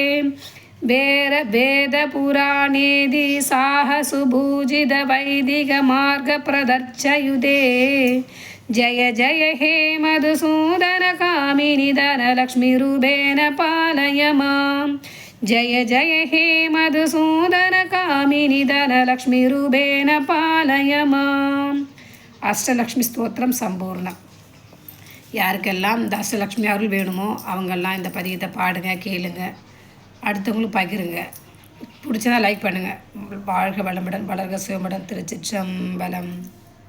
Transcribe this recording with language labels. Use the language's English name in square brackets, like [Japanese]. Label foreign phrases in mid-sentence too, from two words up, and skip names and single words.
[Sanskrit] वेद वेदपुराणेदि साहसुभूजित वैदिक मार्गप्रदर्शयुधे जय जय हे मधुसूदन कामिनी धनलक्ष्मी रूपेण पालय माम् जय जय हे मधुसूदन कामिनी धनलक्ष्मी रूपेण पालय माम्. [Tamil] அஷ்டலக்ஷ்மி ஸ்தோத்திரம் சம்பூர்ணம். யாருக்கெல்லாம் இந்த அஷ்டலக்ஷ்மி அருள் வேணுமோ அவங்கெல்லாம் இந்த பதிகத்தை பாடுங்க, கேளுங்க, அடுத்தவங்களும் பகிருங்க. பிடிச்சதா லைக் பண்ணுங்கள். வாழ்க வளமுடன், வளர்க சிவமுடன். திருச்சிற்றம்பலம்.